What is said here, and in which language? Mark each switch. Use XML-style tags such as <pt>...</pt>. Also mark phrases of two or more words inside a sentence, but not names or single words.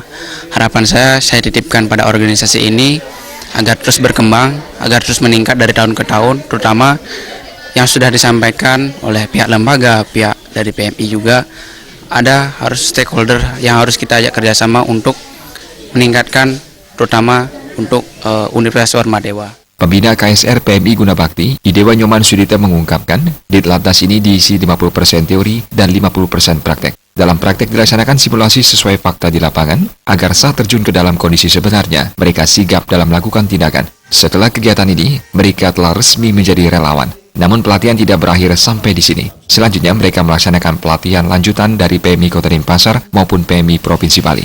<id>Harapan saya titipkan pada organisasi ini agar terus berkembang, agar terus meningkat dari tahun ke tahun, terutama yang sudah disampaikan oleh pihak lembaga, pihak dari PMI juga, ada harus stakeholder yang harus kita ajak kerjasama untuk meningkatkan, terutama untuk Universitas Warmadewa. Pembina KSR PMI Guna Bakti, Idewa Nyoman Sudita mengungkapkan, Ditlatdas ini diisi 50% teori dan 50% praktek. Dalam praktek dilaksanakan simulasi sesuai fakta di lapangan, agar saat terjun ke dalam kondisi sebenarnya, mereka sigap dalam melakukan tindakan. Setelah kegiatan ini, mereka telah resmi menjadi relawan. Namun pelatihan tidak berakhir sampai di sini. Selanjutnya mereka melaksanakan pelatihan lanjutan dari PMI Kota Denpasar maupun PMI Provinsi Bali.</id>